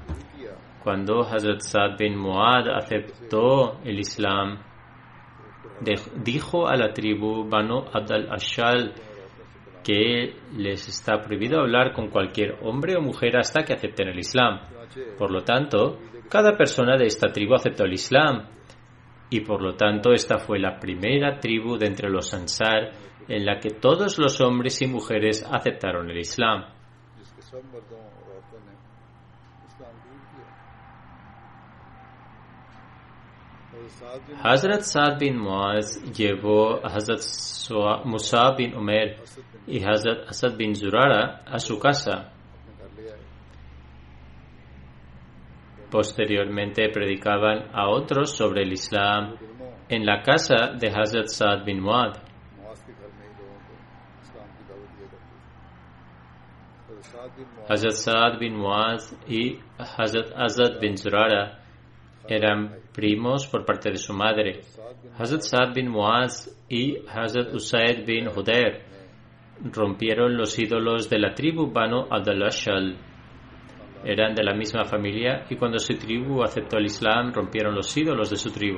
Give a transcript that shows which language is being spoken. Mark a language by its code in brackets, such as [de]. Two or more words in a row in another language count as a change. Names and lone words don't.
[es] Cuando Hazrat Saad bin Muaz aceptó el Islam, dijo a la tribu Banu Abd al-Ashal que les está prohibido hablar con cualquier hombre o mujer hasta que acepten el Islam. Por lo tanto, cada persona de esta tribu aceptó el Islam y por lo tanto esta fue la primera tribu de entre los Ansar en la que todos los hombres y mujeres aceptaron el Islam. [ur] सब मर्दों और औरतों ने इस्लाम कबूल किया। [es] Hazrat Saad bin Muaz llevó a Hazrat Musab bin Umair y Hazrat Asad bin Zurara a su casa. Posteriormente predicaban a otros sobre el Islam en la casa de Hazrat Saad bin Muaz. Hazrat Saad bin Muaz y Hazrat Asad bin Zurara eran primos por parte de su madre. Hazrat Saad bin Muaz y Hazrat Usaid bin Hudayr rompieron los ídolos de la tribu Banu Abdul-Ashal. Eran de la misma familia y cuando su tribu aceptó el Islam rompieron los ídolos de su tribu.